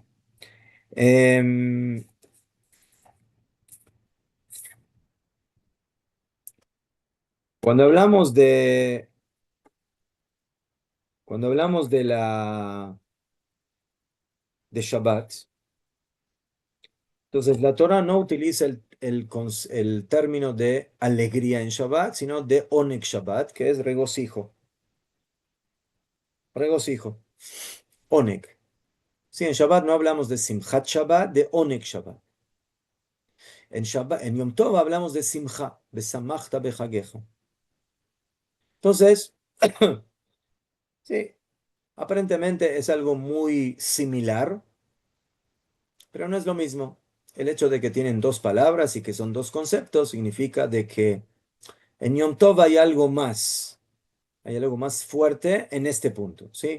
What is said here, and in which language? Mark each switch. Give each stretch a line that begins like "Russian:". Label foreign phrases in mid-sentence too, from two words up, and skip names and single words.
Spanish: Em, cuando hablamos de de Shabbat, entonces la Torah no utiliza el término de alegría en Shabbat, sino de
Hebrew: עונג שבת,
Spanish: que es regocijo. Regocijo. Oneg. Sí, en Shabbat no hablamos de
Hebrew: שמחת שבת,
Spanish: de
Hebrew: עונג שבת.
Spanish: En Shabbat, en
Hebrew: יום טוב
Spanish: hablamos de Simcha,
Hebrew: ושמחת בחגך.
Spanish: Entonces, sí, aparentemente es algo muy similar, pero no es lo mismo. El hecho de que tienen 2 palabras y que son 2 conceptos significa de que en
Hebrew: יום טוב
Spanish: hay algo más fuerte en este punto, ¿sí?